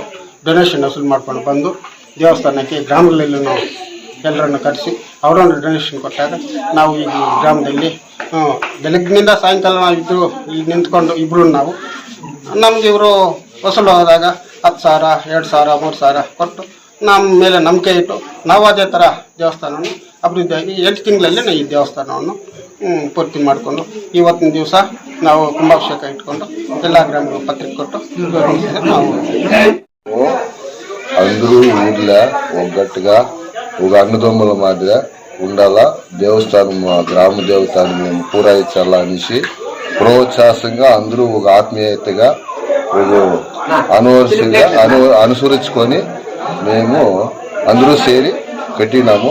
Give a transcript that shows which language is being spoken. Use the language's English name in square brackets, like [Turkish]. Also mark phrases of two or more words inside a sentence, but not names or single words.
[Kannada] ಡೊನೇಷನ್ ವಸೂಲು ಮಾಡ್ಕೊಂಡು ಬಂದು ದೇವಸ್ಥಾನಕ್ಕೆ ಗ್ರಾಮಗಳಲ್ಲಿ ನಾವು ಎಲ್ಲರನ್ನು ಕರೆಸಿ ಅವರನ್ನು ಡೊನೇಷನ್ ಕೊಟ್ಟಾಗ ನಾವು ಈ ಗ್ರಾಮದಲ್ಲಿ ಬೆಳಗ್ಗಿನಿಂದ ಸಾಯಂಕಾಲ ನಾವು ಇದ್ದು ಇಲ್ಲಿ ನಿಂತ್ಕೊಂಡು ಇಬ್ಬರು ನಾವು ನಮ್ಗೆ ಇವರು ವಸೂಲು ಹೋದಾಗ 10,000, 2,000, 3,000 ಕೊಟ್ಟು ನಮ್ಮ ಮೇಲೆ ನಂಬಿಕೆ ಇಟ್ಟು ನಾವು ಅದೇ ಥರ ದೇವಸ್ಥಾನವನ್ನು ಅಭಿವೃದ್ಧಿಯಾಗಿ 8 ತಿಂಗಳಲ್ಲಿ ಈ ದೇವಸ್ಥಾನವನ್ನು ಪೂರ್ತಿ ಮಾಡಿಕೊಂಡು ಇವತ್ತಿನ ದಿವಸ ನಾವು ಕುಂಭಾಭಿಷೇಕ ಇಟ್ಕೊಂಡು ಎಲ್ಲ ಗ್ರಾಮಗಳು ಪತ್ರಿಕೆ ಕೊಟ್ಟು ನಾವು [Telugu] అందరూ ఊర్లో ఒగ్గట్టుగా ఒక అన్నదమ్ముల మాదిరి ఉండాలా, దేవస్థానం గ్రామ దేవతాన్ని మేము పూరాయించాలా అనేసి ప్రోత్సాహంగా అందరూ ఒక ఆత్మీయతగా ఒక అనుసరించుకొని మేము అందరూ చేరి కట్టినాము.